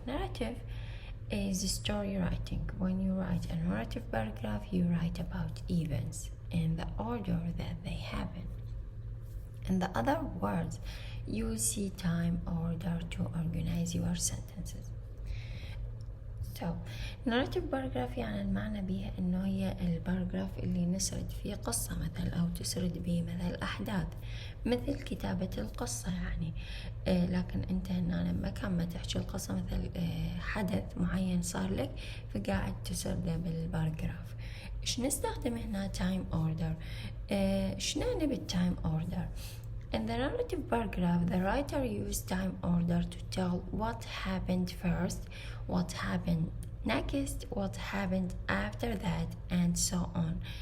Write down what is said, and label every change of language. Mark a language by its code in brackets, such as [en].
[en] Narrative is story writing. When you write a narrative paragraph, you write about events in the order that they happen. In other words, you see time order to organize your sentences. [ar] So, narrative paragraph يعني المعنى بيها إنه هي الباراجراف اللي نسرد فيه قصة مثلا أو تسرد به مثل أحداث مثل كتابة القصة يعني. لكن أنت هنا لما كان ما تحكي القصة مثل حدث معين صار لك فقاعد تسرده بالباراجراف. إيش نستخدم هنا time order؟ إيش نعني بالtime order؟ [en] In the narrative paragraph, the writer used time order to tell what happened first, what happened next, what happened after that, and so on.